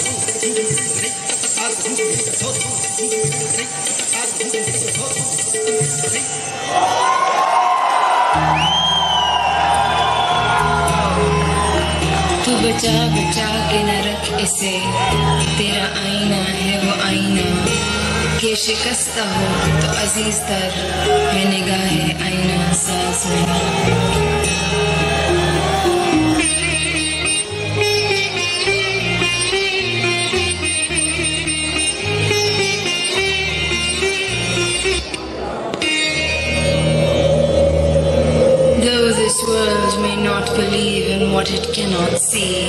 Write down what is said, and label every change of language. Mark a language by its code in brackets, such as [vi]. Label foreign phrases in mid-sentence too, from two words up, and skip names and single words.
[ur] تو بچا بچا کے نہ رکھ اسے ترا آئینہ ہے وہ آئینہ کہ شکستہ ہو تو عزیز تر ہے نگاہ آئینہ ساز میں [en] This world may not believe in what it cannot see.